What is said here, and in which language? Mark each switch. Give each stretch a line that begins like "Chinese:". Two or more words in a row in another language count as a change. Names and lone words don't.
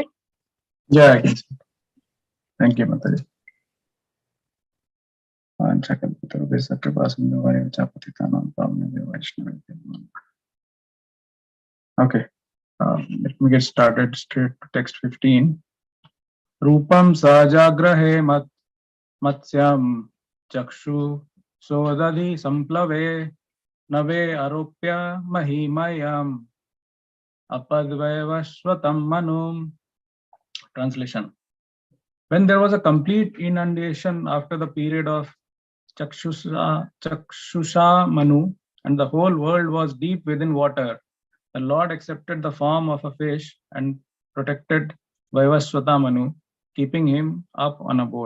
English: Yeah, I can see. Thank you, Mataji. Okay, let me get started straight to text 15.
Sanskrit: रूपं सजगृहे मात्स्यं चाक्षु सोदधि सम्प्लवे नावे आरोप्य महीमयां अपाद्वैवस्वतं मनुम्.
English: Translation. When there was a complete inundation after the period of Chakshusha Manu, and the whole world was deep within water, the Lord accepted the form of a fish and protected Vaivasvata Manu, keeping him up on a boat.